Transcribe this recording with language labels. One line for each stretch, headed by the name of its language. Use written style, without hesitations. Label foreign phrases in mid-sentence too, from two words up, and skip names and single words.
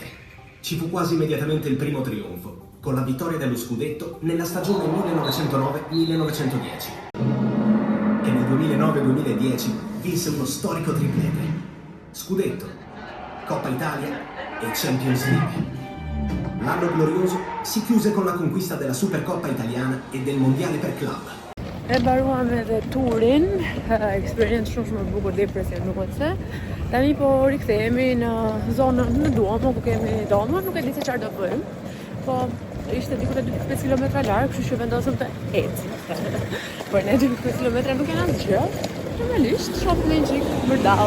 Italian: Ci fu quasi immediatamente il primo trionfo, con la vittoria dello scudetto nella stagione 1909-1910. E nel 2009-2010 vinse uno storico triplete. Scudetto, Coppa Italia e Champions League. L'anno glorioso si chiuse con la conquista della Supercoppa italiana e del Mondiale per club.
Albanian: E mbaruam edhe turin, eksperiencë shumë e bukur dhe impresionuese. Tani po rikthehemi në zonën në Duomo, ku kemi domën, nuk e di se çfarë do bëjmë. Po ishte diku te 25 kilometra larg, kështu që vendosëm të ecim. Por ne 25 kilometra nuk janë asgjë. Normalisht shohim një çik mërdall.